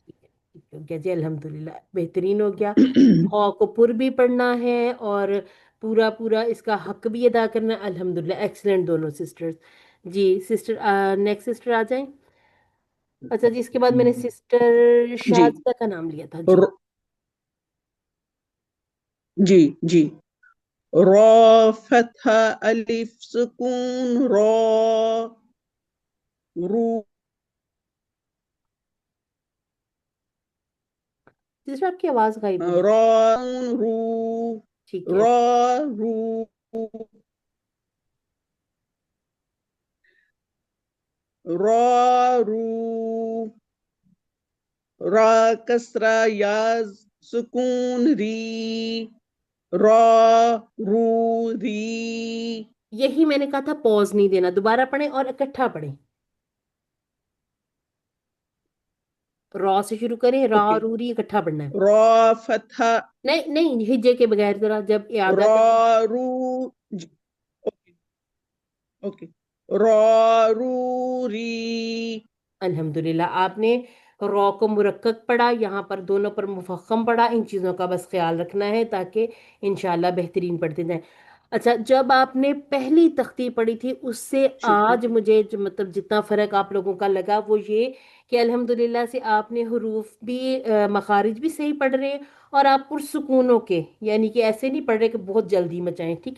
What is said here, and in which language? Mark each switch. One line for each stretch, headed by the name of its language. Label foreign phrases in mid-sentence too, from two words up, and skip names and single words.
Urdu: ٹھیک ہو گیا جی، الحمدللہ بہترین ہو گیا۔ ہا کو پر بھی پڑھنا ہے اور پورا پورا اس کا حق بھی ادا کرنا ہے، الحمدللہ ایکسلنٹ دونوں سسٹرز۔ جی سسٹر،
English: next sister
Urdu: آ جائیں۔ اچھا جی، اس کے بعد میں نے سسٹر جی شازدہ کا نام لیا تھا جی۔ ر- جی جی، را فتح الف سکون را، رو، سسٹر آپ کی آواز غائب ہو گئی۔ را رو، ٹھیک ہے، را رو، را رو، را کسرہ یا سکون ری، را رو ری، یہی میں نے کہا تھا پوز نہیں دینا، دوبارہ پڑھیں اور اکٹھا پڑھیں۔ را سے شروع کریں، را اوکے، روری اکٹھا پڑھنا ہے۔ را فتح، نہیں نہیں، ہجے کے بغیر، ذرا جب اعادہ کریں۔ را رو، جی،
English: okay okay,
Urdu: را رو ری، الحمدللہ آپ نے را کو مرکب پڑھا، یہاں پر دونوں پر مفخم پڑھا، ان چیزوں کا بس خیال رکھنا ہے تاکہ انشاءاللہ بہترین پڑھتے جائیں۔ اچھا، جب آپ نے پہلی تختی پڑھی تھی اس سے شکریہ، آج مجھے مطلب جتنا فرق آپ لوگوں کا لگا وہ یہ کہ الحمدللہ سے آپ نے حروف بھی مخارج بھی صحیح پڑھ رہے ہیں، اور آپ پرسکونوں کے، یعنی کہ ایسے نہیں پڑھ رہے کہ بہت جلدی مچائیں، ٹھیک ہے؟